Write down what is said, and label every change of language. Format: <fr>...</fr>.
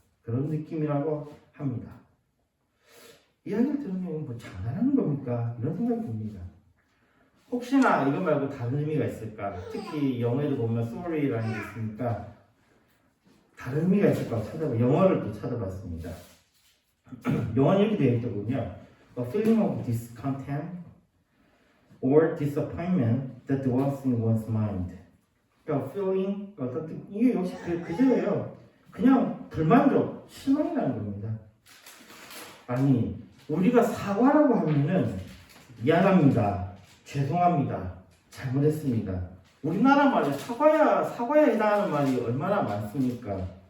<ko>그런 느낌이라고 합니다. 이야기를 들으면 뭐 장난하는 겁니까? 이런 생각이 듭니다. 혹시나 이거 말고 다른 의미가 있을까? 특히 영어에도 보면 sorry라는 게 있으니까 다른 의미가 있을까 영어를 또 찾아봤습니다. 영어는 이렇게 되어 있더군요.</ko> <en>A feeling of discontent or disappointment that dwells in one's mind.</en> <ko>그러니까 feeling, 이게 역시 그대로예요. 그냥 불만족, 실망이 나는 겁니다. 아니, 우리가 사과라고 하면은 미안합니다, 죄송합니다, 잘못했습니다. 우리나라 말에 사과에 해당하는 말이 얼마나 많습니까?</ko>